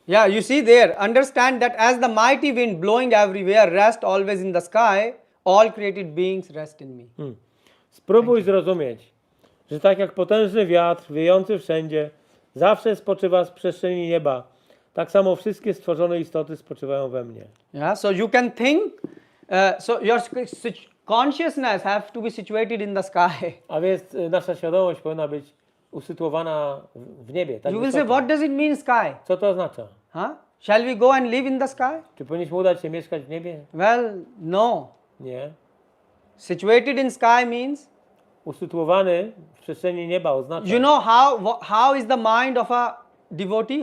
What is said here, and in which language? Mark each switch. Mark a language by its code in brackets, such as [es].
[en] Yeah, you see there, understand that as the mighty wind blowing everywhere, rest always in the sky, all created beings rest in me. [pl] Spróbuj zrozumieć, że tak jak potężny wiatr wiejący wszędzie zawsze spoczywa z przestrzeni nieba, tak samo wszystkie stworzone istoty spoczywają we mnie. [en] Yeah, so you can think, so your consciousness have to be situated in the sky. [pl] A więc nasza świadomość powinna być usytuowana w niebie. Tak [en] You will say, [pl] wysoko. [en] what does it mean sky? [pl] Co to oznacza? Huh? [en] Shall we go and live in the sky? [pl] Czy powinniśmy udać się mieszkać w niebie? [en] Well, no. [pl] Nie. [en] Situated in sky means, [pl] Usytuowany w przestrzeni nieba oznacza. [en] you know how is the mind of a devotee?